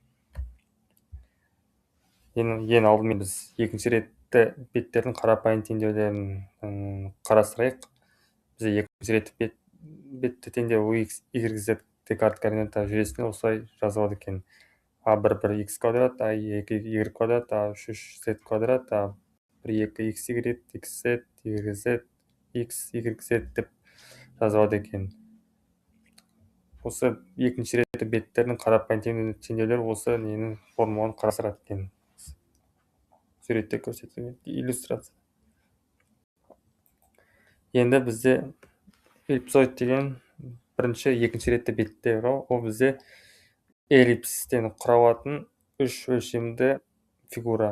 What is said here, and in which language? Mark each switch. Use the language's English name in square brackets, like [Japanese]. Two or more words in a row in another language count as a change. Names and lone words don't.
[Kazakh] Ең алдымен біз екінші ретті беттердің қарапайым теңдеулерін қарастырайық. Біз екінші ретті бетті теңдеу x, y, z декарт координата жүйесінде осылай жазылады екен. a1 x квадрат, a2 y квадрат, a3 z квадрат, a1 2 xy, xz, yz, x, yz деп жазылады екен. Осы екінші ретті беттердің қарапайым теңдеулер осы ненің формуланы қарастырады екен. Суретте көрсетілген иллюстрация. Енді бізде эллипсоид деген бірінші екінші ретті беттер, ол бізде эллипстен құралатын үш өлшемді фигура.